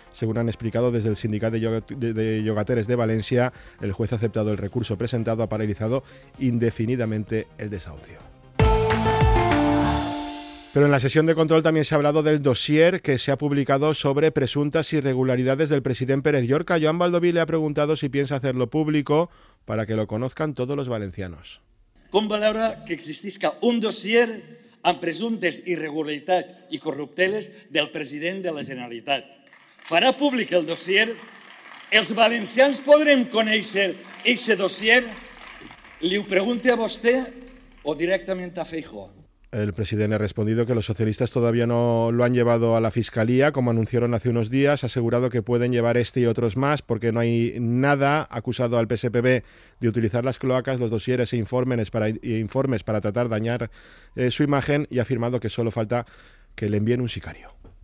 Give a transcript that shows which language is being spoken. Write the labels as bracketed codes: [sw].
[es] Según han explicado desde el sindicato de Llogateres de Valencia, el juez ha aceptado el recurso presentado, ha paralizado indefinidamente el desahucio. Pero en la sesión de control también se ha hablado del dossier que se ha publicado sobre presuntas irregularidades del presidente Pérez Llorca. Joan Baldoví le ha preguntado si piensa hacerlo público para que lo conozcan todos los valencianos. [ca] ¿Com valora que existisca un dossier amb presumptes irregularitats i corrupteles del president de la Generalitat? ¿Farà públic el dossier? ¿Els valencians podrem conèixer aquest dossier? ¿Li ho pregunte a vostè o [es] directamente [ca] a Feijóo? [es] El presidente ha respondido que los socialistas todavía no lo han llevado a la fiscalía, como anunciaron hace unos días. Ha asegurado que pueden llevar este y otros más, porque no hay nada. Ha acusado al PSPB de utilizar las cloacas, los dosieres e informes para tratar de dañar su imagen, y ha afirmado que solo falta que le envíen un sicario.